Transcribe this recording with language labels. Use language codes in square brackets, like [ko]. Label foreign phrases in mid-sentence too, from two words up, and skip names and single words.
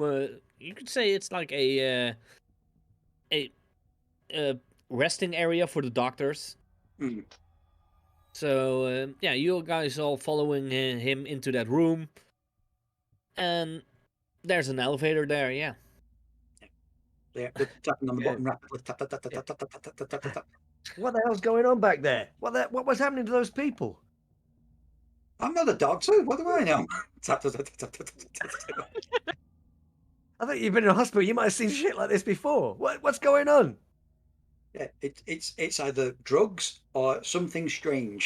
[en] You could say it's like a resting area for the doctors. Mm. So yeah, you guys all following him into that room, and there's an elevator there. Yeah. Yeah, we're tapping on the Yeah. button rapidly. Tap, tap, tap, tap, Yeah. tap, tap, tap, tap, tap, tap, tap. What the hell's going on back there? What was happening to those people? I'm not a doctor. What do I know? Tap, tap, tap, tap, tap, tap, tap, tap. I think you've been in a hospital. You might have seen shit like this before. What's going on? Yeah, it's either drugs or something strange.